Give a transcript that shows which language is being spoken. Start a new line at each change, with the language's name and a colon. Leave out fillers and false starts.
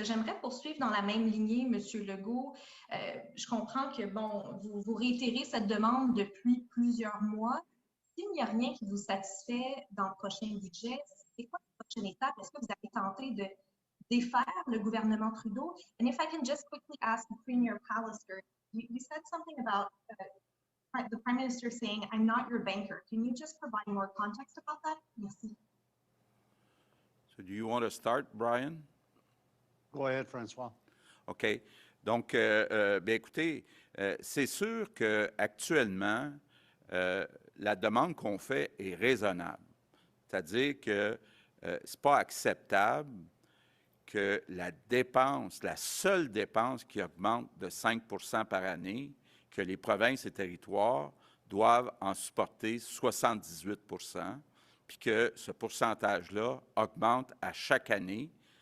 French: J'aimerais poursuivre dans la même lignée, Monsieur Legault. Je comprends que, bon, vous réitérez cette demande depuis plusieurs mois. S'il n'y a rien qui vous satisfait dans le prochain budget, c'est quoi la prochaine étape? Est-ce que vous avez tenté de défaire le gouvernement Trudeau?
English: And if I can just quickly ask Premier Pallister, you said something about the Prime Minister saying, I'm not your banker. Can you just provide more context about that?
French: Merci.
English: So do you want to start, Brian? Go ahead, François. OK.
French: Donc, bien écoutez, c'est sûr qu'actuellement, la demande qu'on fait est raisonnable. C'est-à-dire que ce n'est pas acceptable que la dépense, la seule dépense qui augmente de 5 % par année, que les provinces et territoires doivent en supporter 78 %, puis que ce pourcentage-là augmente à chaque année.